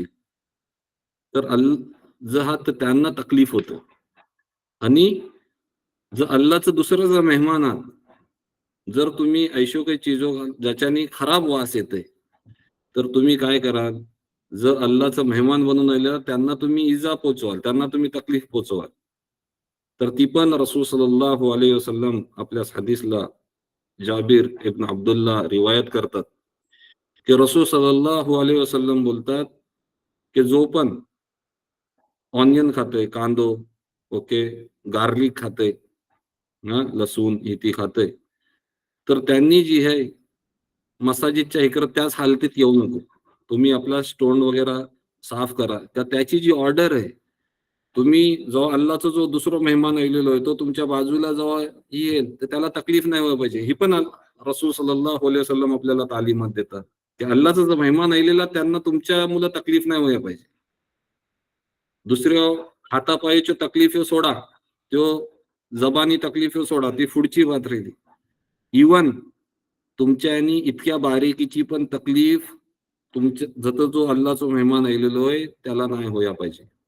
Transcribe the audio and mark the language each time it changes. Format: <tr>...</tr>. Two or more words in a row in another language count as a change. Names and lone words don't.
<mr>तर जर त्यांना तकलीफ होतं आणि जर अल्लाहचं दुसरं जर मेहमान आहात, जर तुम्ही ऐशो काही चीजो ज्याच्याने खराब वास येतोय, तर तुम्ही काय कराल? जर अल्लाहचं मेहमान बनून राहिलं, त्यांना तुम्ही इजा पोहोचवाल, त्यांना तुम्ही तकलीफ पोहोचवाल. तर ती पण रसूल</mr> <ar>صلى الله عليه وسلم</ar> <mr>आपल्या हदीसला जाबीर इब्न अब्दुल्लाह रिवायत करतात, की रसूल</mr> <ar>صلى الله عليه وسلم</ar> <mr>बोलतात, की जो पण ऑनियन खातोय, कांदो, ओके, गार्लिक खातोय, हां, लसूण हे ती खातोय, तर त्यांनी जी आहे मसाजिदच्या इकडं त्याच हालतीत येऊ नको. तुम्ही आपला स्टोन वगैरे साफ करा. तर त्याची जी ऑर्डर आहे, तुम्ही जेव्हा अल्लाहचा जो दुसरा मेहमान आलेलो आहे, तो तुमच्या बाजूला जेव्हा येईल, तर त्याला तकलीफ नाही व्हायला पाहिजे. ही पण रसूल</mr> <ar>صلى الله عليه وسلم</ar> <mr>आपल्याला तालीमात देतात. की अल्लाचा जो मेहमान आलेला त्यांना तुमच्या मुलं तकलीफ नाही व्हायला पाहिजे. दुसऱ्या हातापायीच्या तकलीफ सोडा, त्यो जबानी तकलीफ सोडा, ती पुढची बात राहिली. इव्हन तुमच्यानी इतक्या बारीकीची पण तकलीफ तुमच्या जत जो अल्लाचा मेहमान आलेलो आहे त्याला नाही व्हायला पाहिजे.</mr>